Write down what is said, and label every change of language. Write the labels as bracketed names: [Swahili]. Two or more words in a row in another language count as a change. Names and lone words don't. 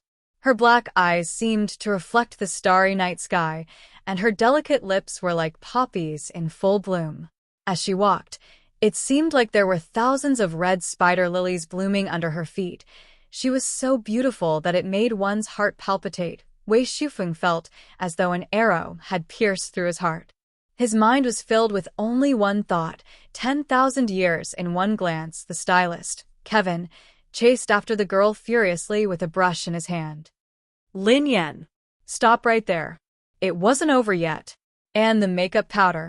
[English] Her black eyes seemed to reflect the starry night sky, and her delicate lips were like poppies in full bloom. As she walked, it seemed like there were thousands of red spider lilies blooming under her feet. She was so beautiful that it made one's heart palpitate. Wei Shufeng felt as though an arrow had pierced through his heart. His mind was filled with only one thought, 10,000 years in one glance. The stylist, Kevin, chased after the girl furiously with a brush in his hand. Lin Yan. Stop right there. It wasn't over yet. And the makeup powder.